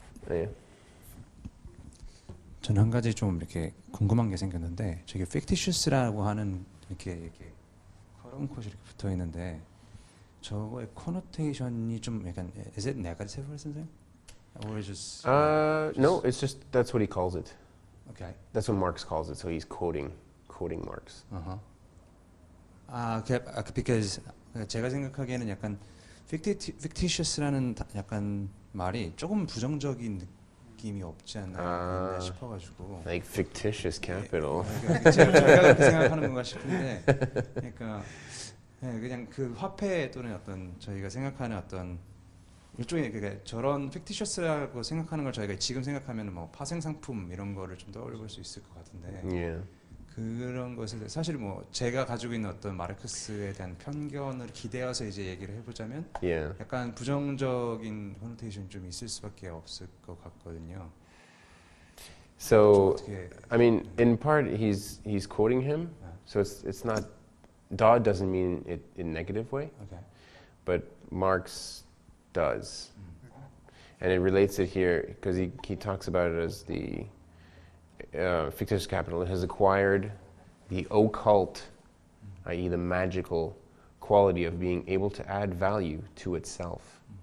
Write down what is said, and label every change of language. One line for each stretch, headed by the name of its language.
English: Yeah.
Korean: 저는 한 가지 좀 이렇게 궁금한 게 생겼는데 저기 fictitious라고 하는 이렇게 쿼런콧이 이렇게 붙어 있는데 저거의 코노테이션이 좀 약간
English: is it negative or something? Or is just No, it's just that's what he calls it. okay. That's what Marx calls it. So he's quoting Marx. Uh-huh. because
Korean: 제가 생각하기에는 약간 fictitious라는 약간 말이 조금 부정적인 느낌이 없지 않나 싶어가지고.
English: Like fictitious capital.
Korean: 제가 그렇게 생각하는 건가 싶은데, 그러니까 그냥 그 화폐 또는 어떤 저희가 생각하는 어떤 일종의 그러니까 저런 fictitious라고 생각하는 걸 저희가 지금 생각하면 뭐 파생 상품 이런 거를 좀 떠올릴 수 있을 것 같은데.
English: Yeah.
Korean: 그런 것을 사실 뭐 제가 가지고 있는 어떤 마르크스에 대한 편견을 기대어서 이제 얘기를 해보자면
English: Yeah.
Korean: 약간 부정적인 코노테이션이 좀 있을 수밖에 없을 것 같거든요.
English: So
Korean: 어떻게
English: I mean, in part, he's quoting him. So it's not Dodd doesn't mean it in a negative way, okay. but Marx does, and it relates it here because he talks about it as the fictitious capital. It has acquired the occult, i.e., the magical quality of being able to add value to itself.